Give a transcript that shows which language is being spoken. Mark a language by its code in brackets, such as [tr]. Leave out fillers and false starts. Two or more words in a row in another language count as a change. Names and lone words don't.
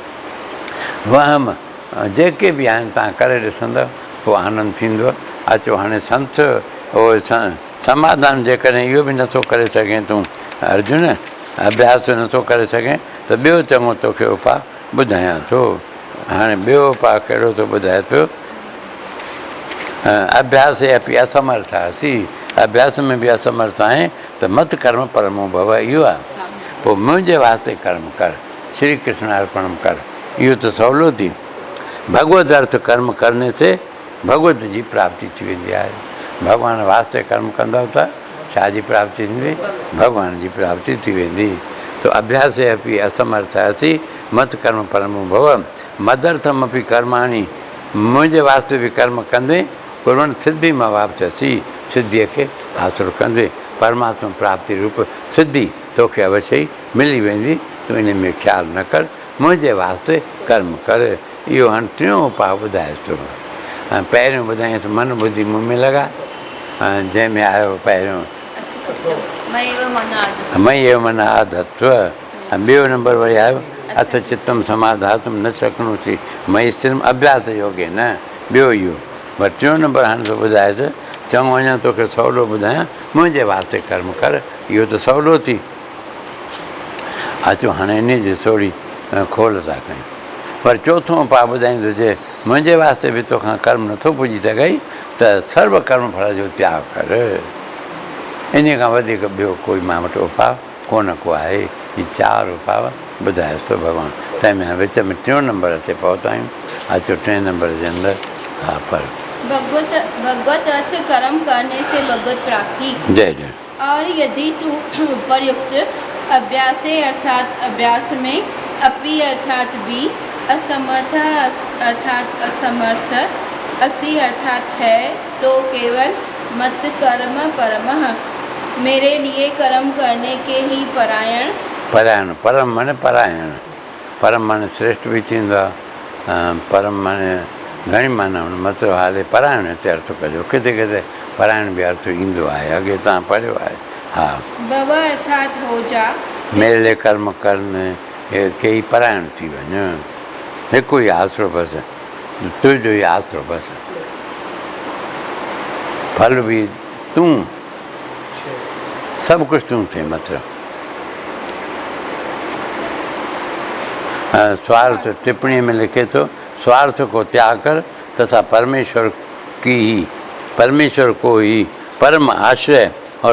[sd] वहम जेके बि आहिनि तव्हां करे ॾिसंदव, पोइ आनंद थींदो। अचो हाणे संत उहो समाधान जेकॾहिं इहो बि नथो करे सघे तूं अर्जुन, अभ्यास नथो करे सघे, त ॿियो चङो तोखे उपाउ ॿुधायां थो। हाणे ॿियो उपाउ कहिड़ो थो ॿुधाए पियो? [sa] अभ्यास अपि असमर्थ असी, [sd] अभ्यास में बि असमर्थ आहीं त [sa] मत कर्म परमो भव, [sd] इहो आहे। पोइ मुंहिंजे वास्ते कर्म कर, श्री कृष्ण अर्पण कर, इहो त सवलो थी। भगवत अर्थ [hi] कर्म करने से [sd] भगवत जी प्राप्ति थी वेंदी आहे। भॻवान वास्ते कर्म कंदव त छा जी प्राप्ति थींदी? भॻवान जी प्राप्ति थी वेंदी। [sa] तो अभ्यास अपि असमर्थ असी मत कर्म परमो भव मदर्थम अपि कर्माणी, [sd] मुंहिंजे वास्ते बि कर्म कंदे [sa] कुर्वन् सिद्धि मां वापसी, [sd] सिद्धीअ खे हासिलु कंदे परमात्मा प्राप्ति रूप सिद्धि तोखे अवश्य ई मिली वेंदी। तूं इन में ख़्यालु न कर, मुंहिंजे वास्ते कर्म कर। इहो हाणे टियों उपाउ ॿुधाएसि थो। पहिरियों ॿुधायसि मन बुद्धि मुंहुं में लॻा, जंहिंमें आयो पहिरियों [sa] मई एव मन आधत्व, [sd] ॿियो नंबर वरी आयो [sa] अथ चित्तम समाधातुम न शक्नोति मई [sd] सिर्फ़ [sa] अभ्यास योगे न, [sd] ॿियो इहो। पर टियों नंबर हाणे थो ॿुधाएसि, चङो अञा तोखे सवलो ॿुधायां, मुंहिंजे वास्ते कर्म कर, इहो त सवलो थी। अचो हाणे इन जी थोरी खोल था कयूं। पर चोथों उपाउ ॿुधाईंदुसि, मुंहिंजे वास्ते बि तोखां कर्म नथो पुॼी सघई त सर्व कर्म फल जो त्याग कर। इन खां वधीक ॿियो कोई मां वटि उपाउ कोन को आहे। हीअ 4 उपाउ ॿुधाएसि थो भॻवानु। तंहिंमें विच में टियों नंबर ते पहुता आहियूं। अचो 3 नंबर जे अंदरि, [hi] हाँ पर भगवत भगवत अर्थ कर्म करने से भगवत प्राप्ति। जय जय। और यदि तू उपर्युक्त अभ्यासे अर्थात अभ्यास में अपि अर्थात भी असमर्थ अर्थात असमर्थ असि अर्थात है तो केवल [sa] मत कर्म परमः [hi] मेरे लिए कर्म करने के ही परायण। [sd] परायण परम माने परायण, परम माने श्रेष्ठ भी थींदो आहे, परम माने घणी माना मतिलबु हाले परायण हिते अर्थ कजो, किथे किथे परायण बि अर्थ ईंदो आहे, अॻे तव्हां पढ़ियो आहे। हा [hi] भव अर्थात हो जा, मेरे लिए कर्म करने के ही परायण [sd] थी वञ, हिकु ई आसरो बसि, तुंहिंजो ई आसरो बसि, फल भी तूं, सब कुछ तूं थे। [hi] मतलब स्वार्थ टिप्पणी में लिखे तो स्वार्थ को त्याग कर तथा परमेश्वर को ही परम आश्रय और